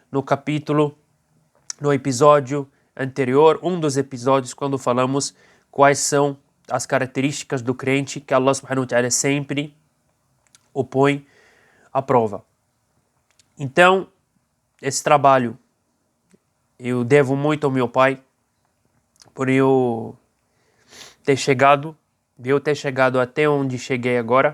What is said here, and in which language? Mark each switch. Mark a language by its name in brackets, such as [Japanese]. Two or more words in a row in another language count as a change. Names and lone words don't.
[Portuguese] no episódio anterior, um dos episódios, quando falamos quais são as características do crente que [Arabic] الله سبحانه وتعالى [Portuguese] sempre o põe à prova. Então, esse trabalho eu devo muito ao meu pai, por eu ter chegado de eu ter chegado até onde cheguei agora.